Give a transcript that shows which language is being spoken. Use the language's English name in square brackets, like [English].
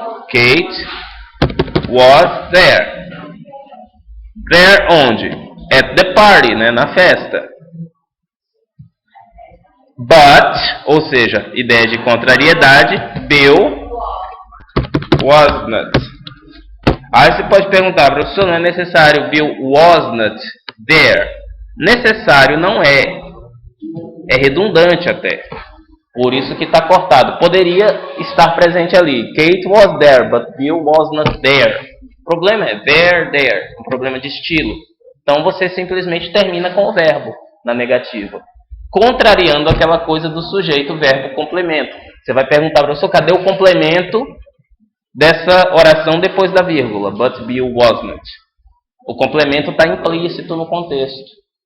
[English] Kate was there. There [Portuguese] onde? [English] At the party, [Portuguese] né, na festa. But, ou seja, ideia de contrariedade, [English] Bill was not. [Portuguese] Aí você pode perguntar, professor, não é necessário [English] Bill was not there? [Portuguese] Necessário não é. É redundante até. Por isso que está cortado. Poderia estar presente ali. [English] Kate was there, but Bill was not there. [Portuguese] O problema é there. Um problema de estilo. Então você simplesmente termina com o verbo na negativa. Contrariando aquela coisa do sujeito, verbo, complemento. Você vai perguntar, professor, cadê o complemento dessa oração depois da vírgula? [English] But Bill was not. [Portuguese] O complemento está implícito no contexto.